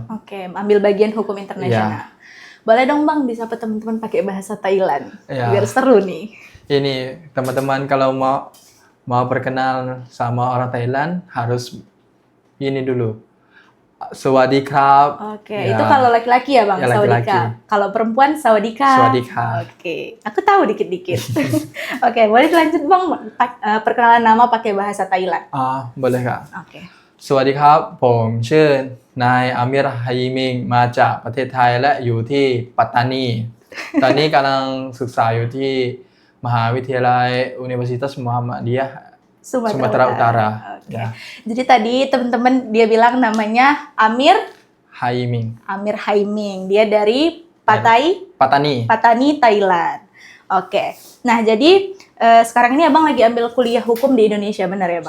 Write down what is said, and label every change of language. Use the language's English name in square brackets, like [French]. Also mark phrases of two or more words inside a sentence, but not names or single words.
[Indonesian] Oke, ambil bagian hukum internasional. Boleh dong Bang disapa teman-teman pakai bahasa Thailand biar seru nih. Ini teman-teman kalau mau perkenal sama orang Thailand harus ini dulu. [Thai] สวัสดีครับ. [Indonesian] Oke, itu kalau laki-laki ya Bang, [Thai] สวัสดีครับ. [Indonesian] Kalau perempuan [Thai] สวัสดีครับ. สวัสดีครับ. [Indonesian] Oke, aku tahu dikit-dikit. Oke, boleh lanjut Bang perkenalan nama pakai bahasa Thailand. Boleh Kak. Oke. [Thai] สวัสดีครับผมชื่อนายอามิร ไฮมิงมาจากประเทศไทยและอยู่ที่ปัตตานี ตอนนี้กำลังศึกษาอยู่ที่มหาวิทยาลัย Universitas Muhammadiyah Sumatera Utara. [Indonesian] Oke. Jadi tadi teman-teman dia bilang namanya Amir Hayiming. Amir Hayiming. Dia dari Patani, Thailand. Oke. Nah, jadi sekarang ini Abang lagi ambil kuliah hukum di Indonesia, benar ya Bang?